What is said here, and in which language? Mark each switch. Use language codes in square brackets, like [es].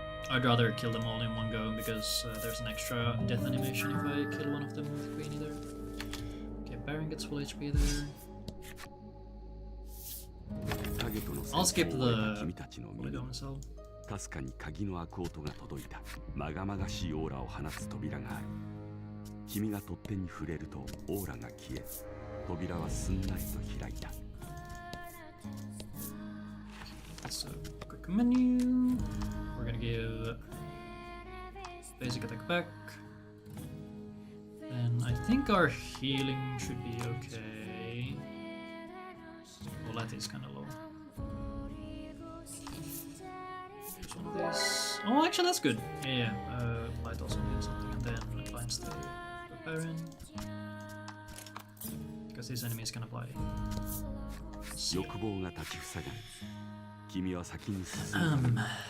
[en] I'd rather kill them all in one go because there's an extra death animation if I kill one of them with Queenie there. Okay, Baron gets full HP there. I'll skip the Polygon cell. [ja] かすかに鍵の開く音が届いた。まがまがしいオーラを放つ扉がある。君が取っ手に触れるとオーラが消え、扉はすんなりと開いた。 [en] That's a quick menu. We're gonna give basic attack back. Then I think our healing should be okay. Well, that is kind of low. Here's one of these. Oh, actually, that's good. Yeah, Light also needs something, and then Blind Stay for Baron. Because these enemies can apply. [ja] 欲望が立ちふさがる。君は先に進む。